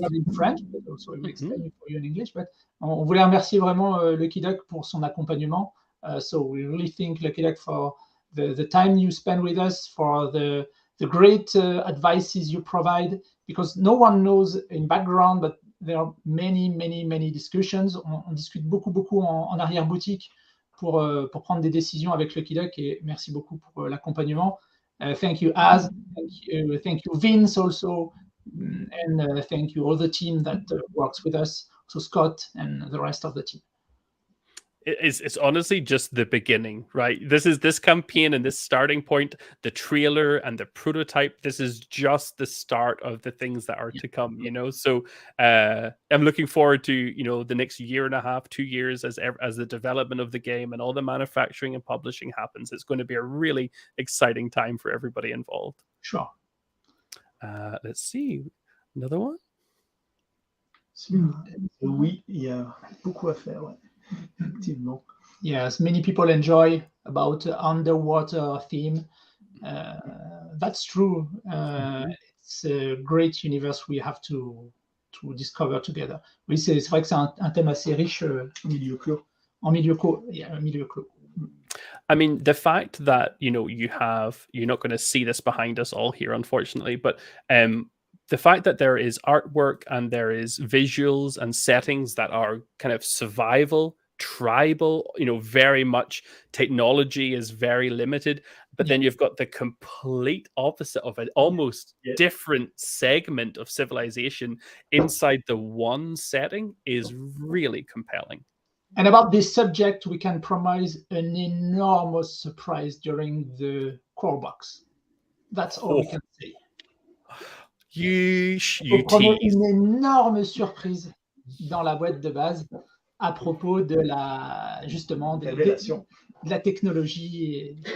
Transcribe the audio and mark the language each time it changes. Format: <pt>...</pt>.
<en>word in French, but also I will explain it for you in English.</en> <fr>But on voulait remercier vraiment Lucky Duck pour son accompagnement.</fr> <en>So we really thank Lucky Duck for the time you spend with us, for the great advices you provide, because no one knows in background, but there are many discussions.</en> <fr>On discute beaucoup en arrière-boutique pour prendre des décisions avec Lucky Duck, et merci beaucoup pour l'accompagnement.</fr> <en>Thank you, Az. Thank you, Vince, also, and thank you all the team that works with us, so Scott and the rest of the team. It's honestly just the beginning, right? This campaign and this starting point, the trailer and the prototype. This is just the start of the things that are to come, you know. So I'm looking forward to the next year and a half, 2 years as the development of the game and all the manufacturing and publishing happens. It's going to be a really exciting time for everybody involved. Sure. Let's see, another one.</en> <fr>Oui, il y a beaucoup à faire. Ouais. Effectivement.</fr> <en>Yes, many people enjoy about the underwater theme. That's true. It's a great universe we have to discover together.</en> <fr>Oui, c'est vrai que c'est un thème assez riche En milieu clos. En milieu clos. Yeah, milieu clos.</fr> <en>I mean, the fact that you're not going to see this behind us all here, unfortunately, but the fact that there is artwork and there is visuals and settings that are kind of survival, tribal, very much technology is very limited, but then you've got the complete opposite of an almost different segment of civilization inside the one setting is really compelling. And about this subject, we can promise an enormous surprise during the core box. That's all we can say. You tease.</en> <fr>Une énorme surprise dans la boîte de base à propos de justement de la technologie.</fr>